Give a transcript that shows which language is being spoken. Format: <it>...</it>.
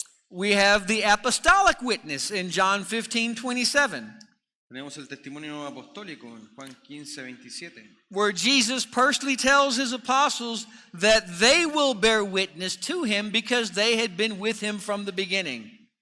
<en>We have the apostolic witness in John 15:27,</en> <es>Tenemos el testimonio apostólico en Juan 15:27,</es> <en>where Jesus personally tells his apostles that they will bear witness to him because they had been with him from the beginning.</en>